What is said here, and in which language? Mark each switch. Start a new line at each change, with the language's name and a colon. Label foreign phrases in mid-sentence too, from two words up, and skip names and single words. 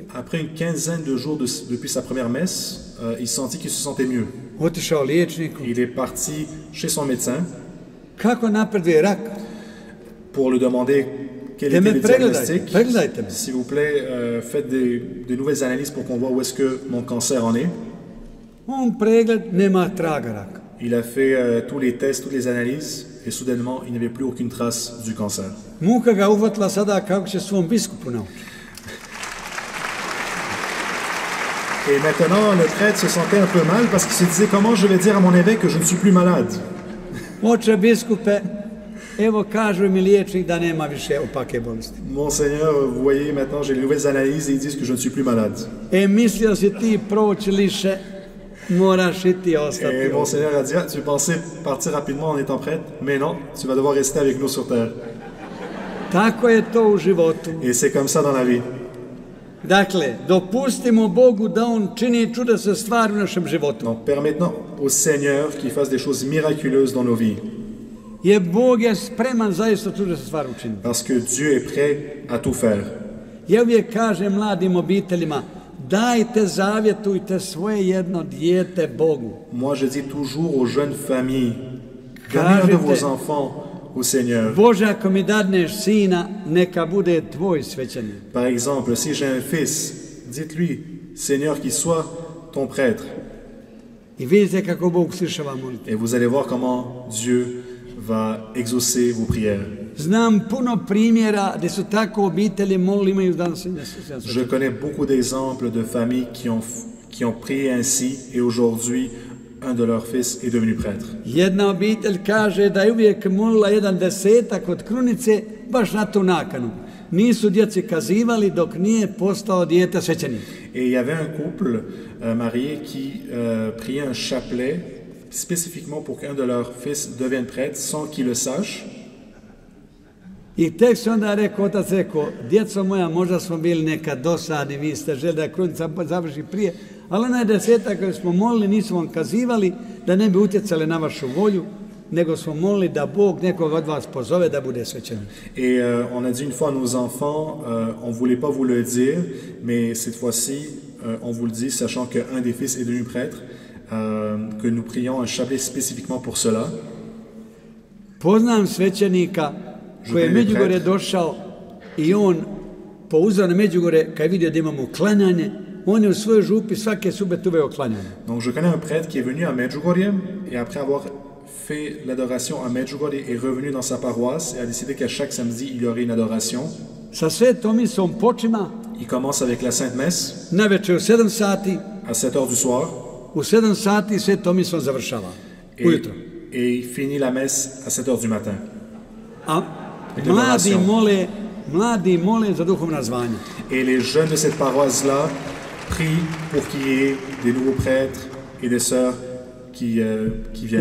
French: après une quinzaine de jours depuis sa première messe, il sentit qu'il se sentait mieux.
Croatian: Otišao liječniku.
French: Il est parti chez son médecin
Croatian: Kako napreduje rak?
French: pour lui demander quel
Croatian: Da
French: était
Croatian: me
French: le diagnostic.
Croatian: pregledajte me.
French: S'il vous plaît, faites des nouvelles analyses pour qu'on voit où est-ce que mon cancer en est.
Croatian: On pregled, nema traga raka.
French: Il a fait tous les tests, toutes les analyses, et soudainement, il n'y avait plus aucune trace du cancer.
Croatian: Muka ga uhvatila sada kako će svom biskupu naučiti.
French: Et maintenant, le prêtre se sentait un peu mal parce qu'il se disait comment je vais dire à mon évêque que je ne suis plus malade.
Croatian: Oče biskupe, evo kažu mi liječnik da nema više opake bolesti.
French: Monseigneur, vous voyez, maintenant j'ai les nouvelles analyses et ils disent que je ne suis plus malade.
Croatian: Mislio si ti proći liše, moraš i ti ostati.
French: Et Monseigneur a dit, ah, tu pensais partir rapidement en étant prêtre, mais non, tu vas devoir rester avec nous sur terre.
Croatian: Tako je to u životu.
French: Et c'est comme ça dans la vie.
Croatian: Dakle, dopustimo Bogu da On čini čudesne stvari u našem životu.
French: Donc permettons au Seigneur qu'il fasse des choses miraculeuses dans nos vies.
Croatian: Jer Bog je spreman zaista čudesne stvari učiniti.
French: Parce que Dieu est prêt à tout faire.
Croatian: Ja uvijek kažem mladim obiteljima, dajte, zavjetujte svoje jedno dijete Bogu.
French: Moi, je dis toujours aux jeunes familles, donnez un de vos enfants au Seigneur.
Croatian: Bože, ako mi dadneš sina, neka bude tvoj svećenik.
French: Par exemple, si j'ai un fils, dites-lui, Seigneur, qu'il soit ton prêtre.
Croatian: I vidite kako Bog slišava molitve.
French: Et vous allez voir comment Dieu va exaucer vos prières.
Croatian: Znam puno primjera gdje su tako obitelji molili, imaju danas.
French: Je connais beaucoup d'exemples de familles qui ont prié ainsi et aujourd'hui, un de leurs fils est devenu prêtre.
Croatian: Jedna obitelj kaže da je uvijek molila 10 od krunice baš na tu nakanu. Nisu djeci kazivali dok nije postao dijete svećenik.
French: Et il y avait un couple marié qui priait un chapelet spécifiquement pour qu'un de leurs fils devienne prêtre sans qu'il le sache.
Croatian: I tek se onda rekao, otac rekao, djeco moja, možda smo bili nekad dosadni, vi ste želi da krunica završi prije, ali onaj 10 koji smo molili, nismo vam kazivali da ne bi utjecali na vašu volju, nego smo molili da Bog nekog od vas pozove da bude svećenik.
French: Et on a dit une fois à nos enfants, on ne voulait pas vous le dire, mais cette fois-ci, on vous le dit, sachant qu'un des fils est devenu prêtre, que nous prions un chapelet spécifiquement pour cela.
Croatian: Poznam svećenika koji je Međugorje došao i on po uzoru na Međugorje, kad je vidio da imamo klanjanje, on je u svojoj župi svake subete uveo klanjanje.
French: Donc je connais un prêtre qui est venu à Medjugorje et après avoir fait l'adoration à Medjugorje est revenu dans sa paroisse et a décidé qu'à chaque samedi il y aurait une adoration.
Croatian: Sa svetom misom počima.
French: Il commence avec la Sainte Messe.
Croatian: Navečer u 7 sati.
French: À 7 heures du soir.
Croatian: U 7 sati svetom misom završava. Ujutro.
French: Et il finit la messe à 7 heures du matin.
Croatian: A mladi mole za duhovna zvanja.
French: Et les jeunes de cette paroisse-là prient pour qu'il y ait des nouveaux prêtres et des sœurs qui viennent.